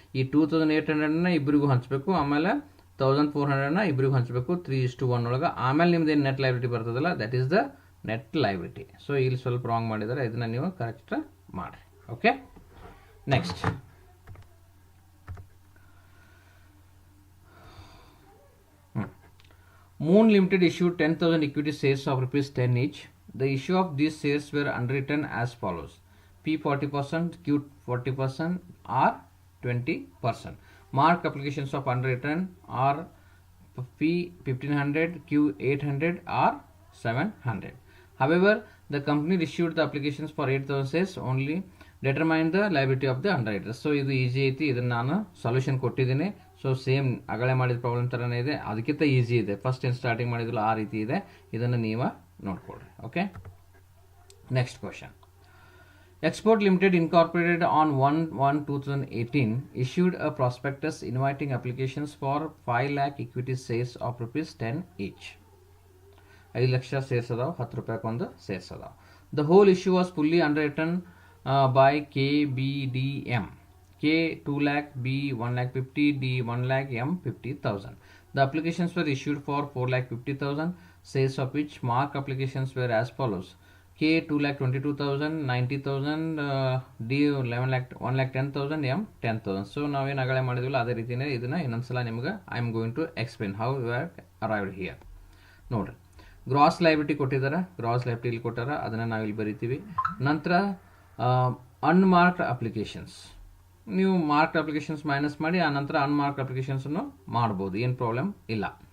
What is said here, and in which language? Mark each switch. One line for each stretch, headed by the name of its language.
Kannada: ಈ 2,800ನ ಇಬ್ಬರಿಗೂ ಹಂಚಬೇಕು, ಆಮೇಲೆ 1,400ನ ಇಬ್ಬರಿಗೂ ಹಂಚಬೇಕು 3:1 ಒಳಗೆ. ಆಮೇಲೆ ನಿಮ್ದು ಏನು ನೆಟ್ ಲೈಬಿಲಿಟಿ ಬರ್ತದಲ್ಲ,
English: That is the net liability.
Kannada: So ಇಲ್ಲಿ ಸ್ವಲ್ಪ ರಾಂಗ್ ಮಾಡಿದ್ದಾರೆ, ಇದನ್ನು ನೀವು ಕರೆಕ್ಟ್ ಮಾಡಿರಿ.
English: Okay, next Moon Limited issued 10,000 equity shares of ₹10 each. The issue of these shares were underwritten as follows: P 40%, Q 40%, R 20%. Mark applications of underwritten are P 1,500, Q 800, R 700. However, the company issued the applications for 8,000 shares only. Determine the liability of the underwriter.
Kannada: So ಇದು easy ಐತಿ, ಇದನ್ನು ನಾನು solution ಕೊಟ್ಟಿದ್ದೀನಿ. So same ಅಗಳೆ ಮಾಡಿದ problem ಥರನೇ ಇದೆ, ಅದಕ್ಕಿಂತ easy ಇದೆ. ಫಸ್ಟ್ ಏನು ಸ್ಟಾರ್ಟಿಂಗ್ ಮಾಡಿದ್ರಲ್ಲ ಆ ರೀತಿ ಇದೆ, ಇದನ್ನು ನೀವು ನೋಡ್ಕೊಳ್ರಿ.
English: Okay, next question. Export Limited Incorporated on 1/1/2018 issued a prospectus inviting applications for 5 lakh equity shares of ₹10 each.
Kannada: 5 lakh ಸೇರ್ಸ್ ಅದಾವ, 10 ರೂಪಾಯಿಗೆ ಒಂದು ಸೇರ್ಸ್ ಅದಾವ.
English: The whole issue was fully underwritten by KBDM. K 2 lakh, B 1,50,000, D 1 lakh, M 50,000. The applications were issued for 4,50,000 shares, of which mark applications were as follows: K 2,22,000, 90,000, D 1,10,000, M 10,000.
Kannada: So ನಾವೇನು ಅಗಳೆ ಮಾಡಿದ್ವಲ್ಲ ಅದೇ ರೀತಿಯೇ ಇದನ್ನು ಇನ್ನೊಂದ್ಸಲ ನಿಮ್ಗೆ
English: I am going to explain how you are arrived here.
Kannada: ನೋಡ್ರಿ, gross liability ಕೊಟ್ಟಿದ್ದಾರೆ, gross liability ಇಲ್ಲಿ ಕೊಟ್ಟಾರ, ಅದನ್ನು ನಾವಿಲ್ಲಿ ಬರಿತೀವಿ. ನಂತರ ಅನ್ಮಾರ್ಕ್ಡ್ ಅಪ್ಲಿಕೇಶನ್ಸ್, ನೀವು ಮಾರ್ಕ್ಡ್ ಅಪ್ಲಿಕೇಶನ್ಸ್ ಮೈನಸ್ ಮಾಡಿ ಆ ನಂತರ ಅನ್ಮಾರ್ಕ್ಡ್ ಅಪ್ಲಿಕೇಶನ್ಸನ್ನು ಮಾಡ್ಬೋದು, ಏನು ಪ್ರಾಬ್ಲಮ್ ಇಲ್ಲ.